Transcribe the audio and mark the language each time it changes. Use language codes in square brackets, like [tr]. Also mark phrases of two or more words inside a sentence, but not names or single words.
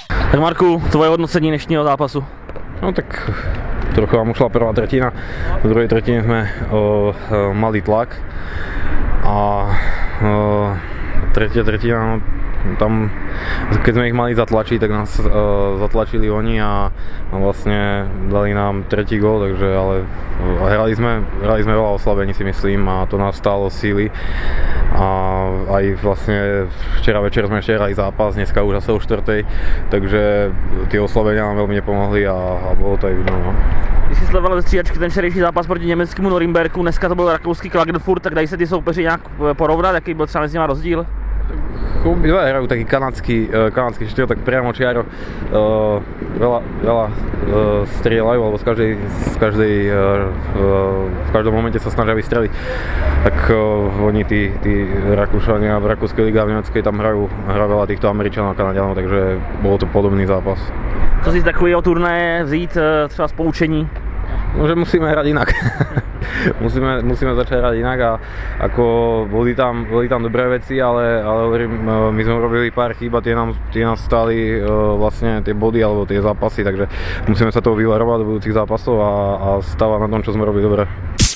[cs] Tak Marku, tvoje hodnocení dnešního zápasu? [sk] No tak trochu vám ušla prvá tretina, v druhej tretine sme mali tlak a tretia tretina, no, tam keď sme ich mali zatlačiť, tak nás zatlačili oni a vlastne dali nám tretí gól, takže ale hrali sme veľa oslabení, si myslím, a to nás stálo síly. A aj vlastne včera večer sme ešte hrali zápas, dneska už asi o 4:00, takže tie oslabenia nám veľmi nepomohli a bolo to aj vidno. No. [cs] Když jsi sledoval ze střídačky ten včerejší zápas proti německému Norimberku, dneska to byl rakouský Klagenfurt, tak dají se ty soupeři nějak porovnat, jaký byl třeba mezi nimi rozdíl? [sk] Obidva hrajú taký kanadský štýl, tak priamo čiaro veľa strieľajú, alebo v každom momente sa snažia vystreliť. Tak oni tí Rakúšania v rakúskej lige a v nemeckej tam hrajú veľa týchto Američanov a Kanaďanov, takže bol to podobný zápas. [cs] Co si z takového turnaje vzít třeba z poučení? [sk] No, že musíme hrať inak. musíme začať hrať inak a ako boli tam dobré veci, ale hovorím, my sme robili pár chýb a tie nám stáli vlastne tie body alebo tie zápasy, takže musíme sa toho vyvarovať do budúcich zápasov a stávať na tom, čo sme robili dobre.